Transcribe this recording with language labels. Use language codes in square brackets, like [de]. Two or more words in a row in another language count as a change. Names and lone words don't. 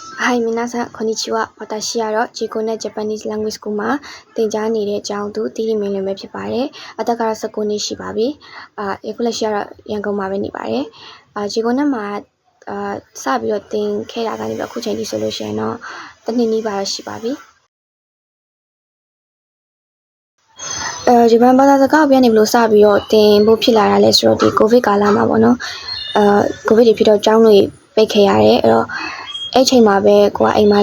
[my] Hi, [ja] 皆さん、こんにちは。私はジコネ [my] Japanese Language School မှာသင်ကြားနေတဲ့အကြောင်းသူတီတီမင်းလည်းပဲဖြစ်ပါတယ်။အသက်ကတော့19နှစ်ရှိပါပြီ။အခုလက်ရှိကတော့ရန်ကုန်မှာပဲနေပါတယ်။ဂျီကိုနက်မှာစပြီးတော့သင်ခဲ့တာကနေပြီးအခုချိန်ထိဆိုလို့ရှိရင်တော့တစ်နှစ်နီးပါးရှိပါပြီ ။ဂျပန်ဘာသာစကားပြန်နေဘလို့စပြီးတော့သင်ဖို့ဖြစ်လာတာလဲဆိုတော့ဒီကိုဗစ်ကာလမှာပေါ့နော်။ကိုဗစ်တွေဖြစ်တော့ကျောင်းတွေပိတ်ခဲ့ရတယ်အဲ့တော့အဲ့ချိန်မှာပဲကိုကအိမ်မှာ